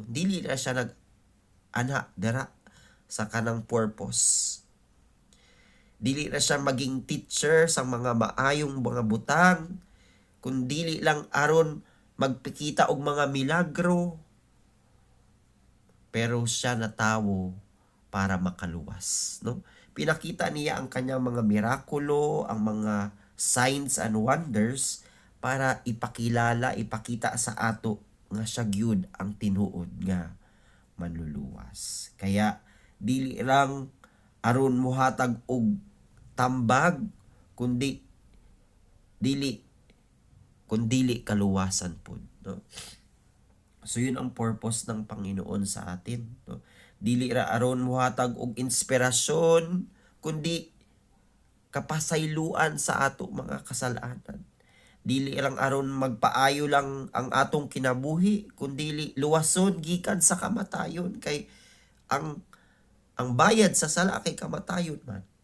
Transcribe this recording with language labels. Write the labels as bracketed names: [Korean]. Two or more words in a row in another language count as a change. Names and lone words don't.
[Cebuano] Dili ra siya nag-ana dira sa kanang purpose. Dili ra siya maging teacher sang mga maayong mga butang, kundili lang aron magpakita og mga milagro. Pero siya natawo para makaluwas, no? [Filipino] Pinakita niya ang kanyang mga mirakulo, [Cebuano] ang mga [English] signs and wonders [Cebuano] para ipakita sa ato nga siya gyud ang tinuod nga manluluwas. Kaya dili lang aron muhatag og tambag kundi dili kaluwasan pod, no? [Filipino] So yun ang purpose ng Panginoon sa atin, no? [Cebuano] Dili ra aron muhatag og inspirasyon kundi kapasayloan sa ato mga kasalanan. Dili lang aron magpaayo lang ang atong kinabuhi kundi luwason gikan sa kamatayon, kay ang bayad sa sala kay kamatayon man.